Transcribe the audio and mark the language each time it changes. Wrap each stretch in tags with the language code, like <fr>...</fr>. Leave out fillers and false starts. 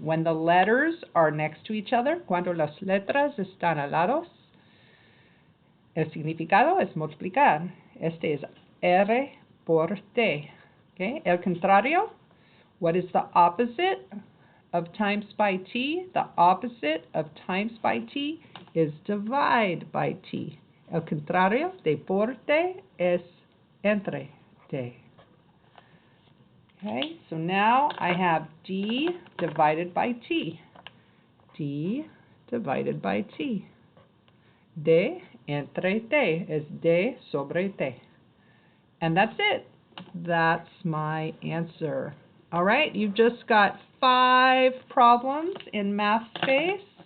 <en>When the letters are next to each other,</en> <es>cuando las letras están al lado, el significado es multiplicar. Este es R por T.</es> <en>Okay?</en> <es>El contrario,</es> <en>what is the opposite of times by T? The opposite of times by T is divide by T.</en> <es>El contrario de por T es entre T.</es> <en>Okay, so now I have D divided by T. D divided by T.</en> <es>De entre te</es> <en>is de sobre te. And that's it. That's my answer. All right, you've just got 5 problems in math space.</en>